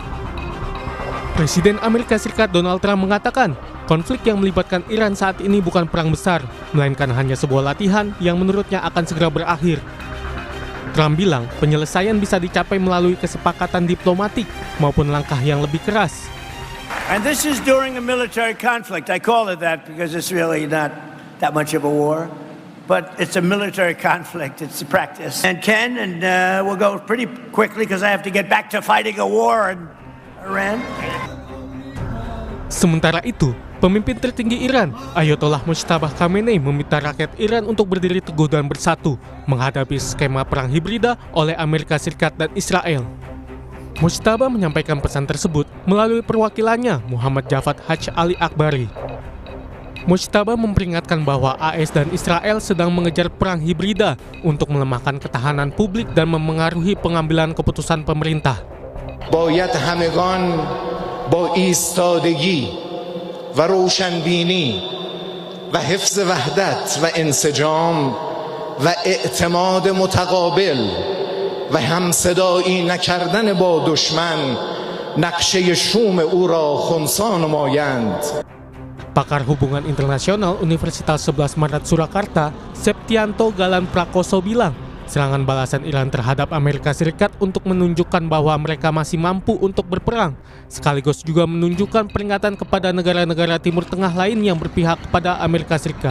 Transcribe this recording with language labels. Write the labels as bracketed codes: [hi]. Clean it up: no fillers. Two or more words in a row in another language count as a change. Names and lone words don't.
[id] Presiden Amerika Serikat Donald Trump mengatakan, konflik yang melibatkan Iran saat ini bukan perang besar, melainkan hanya sebuah latihan yang menurutnya akan segera berakhir. Trump bilang penyelesaian bisa dicapai melalui kesepakatan diplomatik maupun langkah yang lebih keras. [en] And this is during a military conflict. I call it that because it's really not that much of a war, but it's a military conflict. It's a practice. And Ken, we'll go pretty quickly because I have to get back to fighting a war in Iran. [id] Sementara itu, pemimpin tertinggi Iran, Ayatollah Mojtaba Khamenei, meminta rakyat Iran untuk berdiri teguh dan bersatu menghadapi skema perang hibrida oleh Amerika Serikat dan Israel. Mojtaba menyampaikan pesan tersebut melalui perwakilannya, Muhammad Javad Haj Ali Akbari. Mojtaba memperingatkan bahwa AS dan Israel sedang mengejar perang hibrida untuk melemahkan ketahanan publik dan memengaruhi pengambilan keputusan pemerintah. [fa] باید همگان با ایستادگی و روشنبینی و حفظ وحدت و انسجام و اعتماد متقابل و همصدایی نکردن با دشمن نقشه شوم او را خنثی نمایند. [id] Pakar Hubungan Internasional Universitas 11 Maret Surakarta, Septianto Galan Prakoso bilang, serangan balasan Iran terhadap Amerika Serikat untuk menunjukkan bahwa mereka masih mampu untuk berperang, sekaligus juga menunjukkan peringatan kepada negara-negara Timur Tengah lain yang berpihak kepada Amerika Serikat.